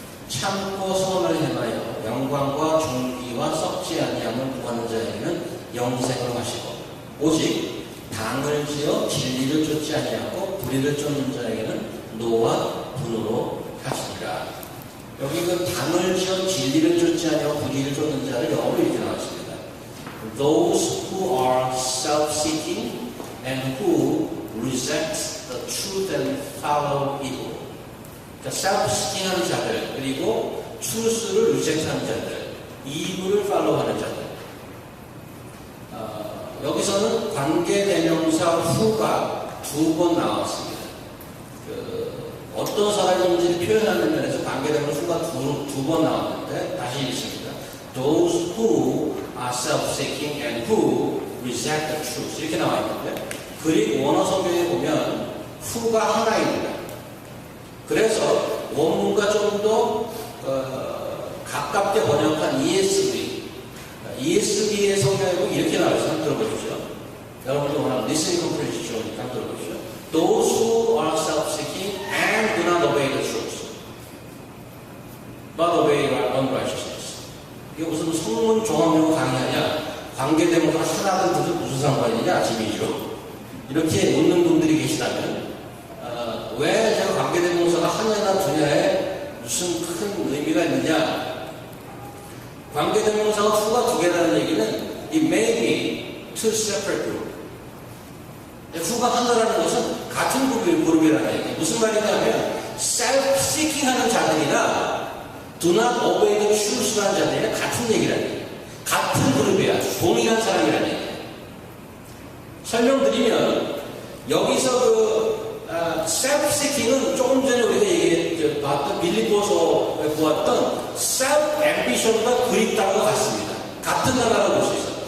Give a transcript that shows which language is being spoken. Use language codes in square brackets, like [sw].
[ko] 참고 선을 행하여 영광과 존귀와 썩지 아니함을 구하는 자에게는 영생을 하시고 오직 당을 지어 진리를 쫓지 아니하고 불의를 쫓는 자에게는 노와 분으로 하시니라. 여기 그 당을 지어 진리를 쫓지 아니하고 불의를 쫓는 자를 영어로 이렇게 나왔습니다. [en] Those who are self-seeking and who reject the truth and follow evil. [ko] self-seeking 하는 자들, 그리고 truth를 reject하는 자들, evil을 follow하는 자들. 여기서는 관계대명사 who가 두 번 나왔습니다. 어떤 사람인지를 표현하는 면에서 관계대명사 who가 두 번 나왔는데 다시 읽습니다. [en] Those who are self-seeking and who reject the truth. [ko] 이렇게 나와 있는데 그리고 원어 성경에 보면 who가 하나입니다. 그래서 원문과 좀 더 가깝게 번역한 ESV의 성경에 보면 이렇게 나와 있어요. 한번 들어보십시오. 여러분도 워낙 listening comprehension 좋으니까 한번 들어보십시오. [en] Those who are self-seeking and do not obey the truth, but obey unrighteousness. [ko] 이게 무슨 성문 종합용어 강의하냐? 관계대명사 하나든 둘은 무슨 상관이냐? 짐이죠. 이렇게 묻는 분들이 계시다면 왜 제가 관계대명사가 하나나 두냐에 무슨 큰 의미가 있느냐? 관계대명사가 who가 두 개라는 얘기는 [en] it may be two separate group. [ko] who가 하나라는 것은 같은 그룹이라는 얘기. 무슨 말이냐면 self-seeking 하는 자들이나 [en] do not obey the truth [ko] 라는 자들이나 같은 얘기라는 얘기. 같은 그룹이야. 동일한 사람이라는 얘기. 설명드리면 여기서 self-seeking은 조금 전에 우리가 봤던 빌립보서에 보았던 self-ambition과 그립다는 것 같습니다. 같은 단어라고 볼 수 있어요.